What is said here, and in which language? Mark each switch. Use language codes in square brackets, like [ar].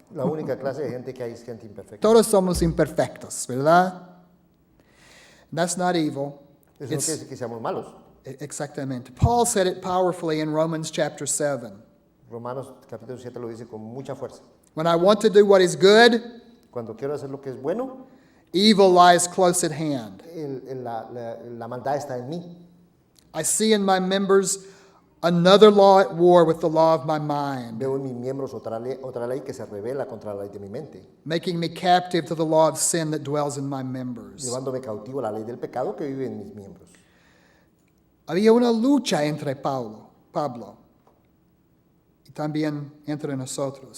[es] La única clase de gente que hay es gente imperfecta. Todos somos imperfectos, ¿verdad? [en] That's not evil. [es] Eso no quiere decir que seamos malos. Exactamente. [en] Paul said it powerfully in Romans chapter 7. [es] Romanos capítulo 7 lo dice con mucha fuerza. [en] When I want to do what is good, [es] Cuando quiero hacer lo que es bueno, [en] evil lies close at hand. [es] la maldad está en mí. [en] I see in my members another law at war with the law of my mind, [es] Veo en mis miembros otra ley que se revela contra la ley de mi mente, [en] making me captive to the law of sin that dwells in my members. [es] llevándome cautivo a la ley del pecado que vive en mis miembros. Había una lucha entre Pablo y también entre nosotros.